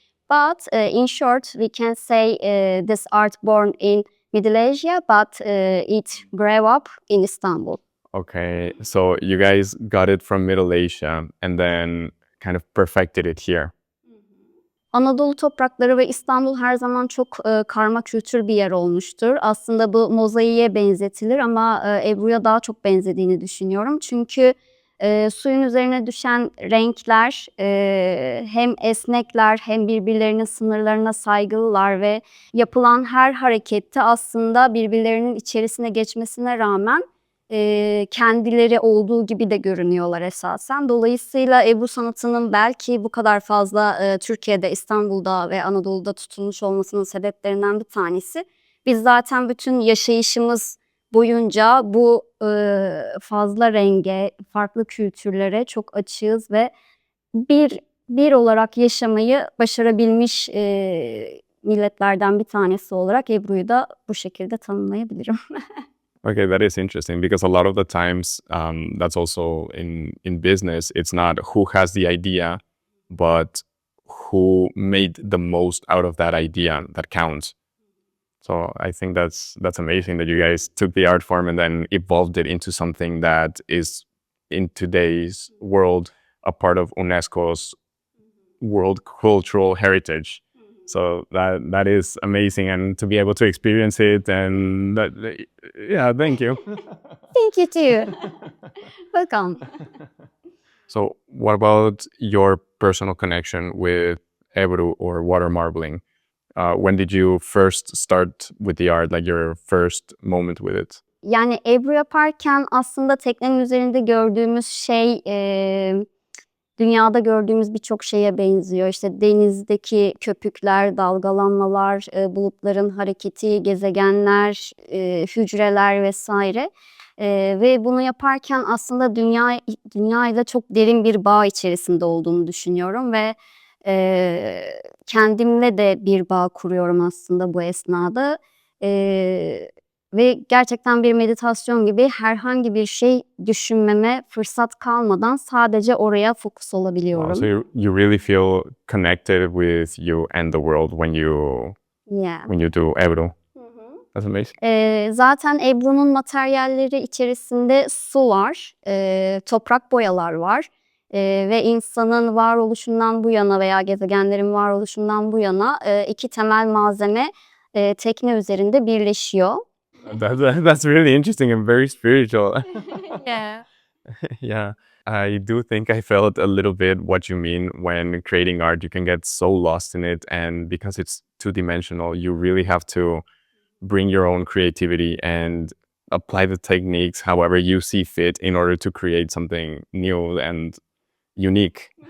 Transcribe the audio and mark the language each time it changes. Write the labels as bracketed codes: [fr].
[en] But in short, we can say this art born in Middle Asia, but it grew up in Istanbul. Okay, so you guys got it from Middle Asia and then kind of perfected it here. [tr] Anadolu toprakları ve İstanbul her zaman çok karma kültür bir yer olmuştur. Aslında bu mozaiğe benzetilir ama Ebru'ya daha çok benzediğini düşünüyorum. Çünkü Suyun üzerine düşen renkler hem esnekler hem birbirlerinin sınırlarına saygılılar ve yapılan her harekette aslında birbirlerinin içerisine geçmesine rağmen kendileri olduğu gibi de görünüyorlar esasen. Dolayısıyla Ebru sanatının belki bu kadar fazla Türkiye'de, İstanbul'da ve Anadolu'da tutulmuş olmasının sebeplerinden bir tanesi. Biz zaten bütün yaşayışımız boyunca bu fazla renge, farklı kültürlere çok açığız ve bir olarak yaşamayı başarabilmiş milletlerden bir tanesi olarak Ebru'yu da bu şekilde tanımlayabilirim. [en] Okay, that is interesting because a lot of the times that's also in business. It's not who has the idea, but who made the most out of that idea that counts. So I think that's amazing that you guys took the art form and then evolved it into something that is in today's world a part of UNESCO's World Cultural Heritage. So that is amazing, and to be able to experience it, and yeah, thank you. Thank you too. Welcome. So what about your personal connection with Ebru or water marbling? When did you first start with the art, like your first moment with it? [tr] Yani Ebru yaparken aslında teknenin üzerinde gördüğümüz şey dünyada gördüğümüz birçok şeye benziyor. İşte denizdeki köpükler, dalgalanmalar, bulutların hareketi, gezegenler, hücreler vesaire. Ve bunu yaparken aslında dünyayla çok derin bir bağ içerisinde olduğunu düşünüyorum ve kendimle de bir bağ kuruyorum aslında bu esnada. Ve gerçekten bir meditasyon gibi herhangi bir şey düşünmeme fırsat kalmadan sadece oraya fokus olabiliyorum. [en] So you really feel connected with you and the world when you do Ebru. That's amazing. [tr] Zaten Ebru'nun materyalleri içerisinde su var, toprak boyalar var ve insanın varoluşundan bu yana veya gezegenlerin varoluşundan bu yana iki temel malzeme tekne üzerinde birleşiyor. [en] That's really interesting and very spiritual. Yeah. Yeah, I do think I felt a little bit what you mean when creating art. You can get so lost in it, and because it's two-dimensional, you really have to bring your own creativity and apply the techniques however you see fit in order to create something new and unique.